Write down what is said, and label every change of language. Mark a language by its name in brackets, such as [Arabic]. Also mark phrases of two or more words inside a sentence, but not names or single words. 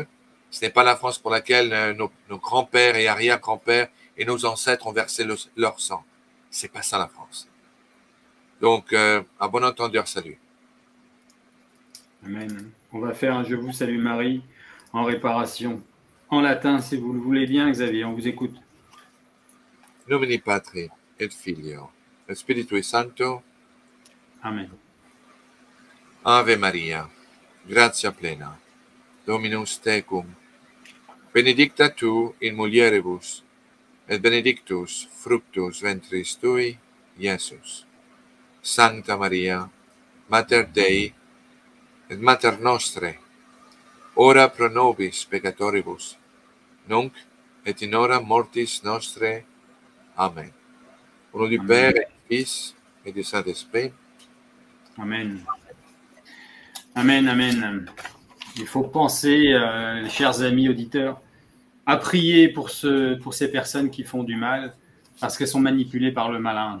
[French] Ce n'est pas la France pour laquelle nos grands-pères et arrière-grands-pères et nos ancêtres ont versé leur sang. C'est pas ça la France. Donc, à bon entendeur, salut. Amen. On va faire un Je vous salue Marie en réparation. En latin, si vous le voulez bien, Xavier, on vous écoute. [Latin] Nomini Patri et Filio et Spiritui Sancto. Amen. Ave Maria, gratia plena, Dominus tecum, benedicta tu in mulieribus, et benedictus fructus ventris tui, Iesus. Sancta Maria, Mater Dei, et Mater Nostre, ora pro nobis peccatoribus, nunc et in hora mortis nostre. Amen. [French] Au nom du Père, et du Fils, et du Saint-Esprit. Amen. Amen, amen. Il faut penser, chers amis auditeurs, à prier pour ces personnes qui font du mal, parce qu'elles sont manipulées par le malin.